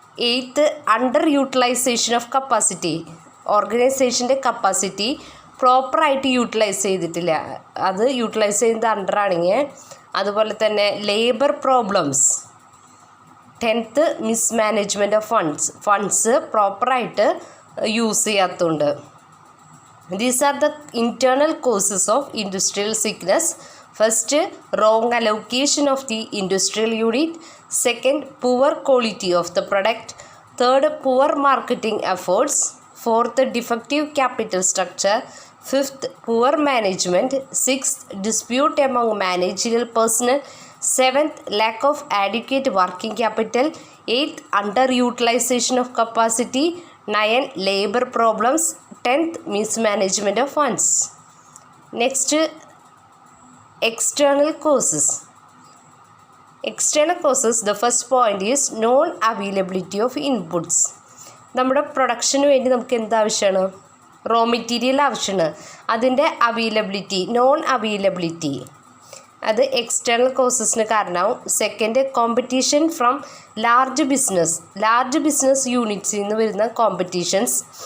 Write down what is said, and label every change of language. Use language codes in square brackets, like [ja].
[en] Eighth, under utilisation of capacity. [ml] ഓർഗനൈസേഷൻ്റെ capacity പ്രോപ്പറായിട്ട് utilise ചെയ്തിട്ടില്ല. അത് യൂട്ടിലൈസ് ചെയ്യുന്നത് അണ്ടറാണെങ്കിൽ. അതുപോലെ തന്നെ labour problems 10th mismanagement of funds പ്രോപ്പറായിട്ട് യൂസ് ചെയ്യാത്തതുകൊണ്ട്. [en] These are the internal causes of industrial sickness. First, wrong allocation of the industrial unit. Second, poor quality of the product. Third, poor marketing efforts. Fourth, defective capital structure. Fifth, poor management. Sixth, dispute among managerial personnel. Seventh, lack of adequate working capital. Eighth, underutilization of capacity. 9, labor problems. 10th, mismanagement of funds. Next, external causes. External causes, the first point is non-availability of inputs. [ml] നമ്മുടെ production വേണ്ടി നമുക്ക് എന്ത് ആവശ്യമാണ്? Raw material ആവശ്യമാണ്. അതിൻ്റെ non availability അത് external കോസസിന് കാരണമാവും. Second, competition from large business യൂണിറ്റ്സിൽ നിന്ന് വരുന്ന കോമ്പറ്റീഷൻസ്.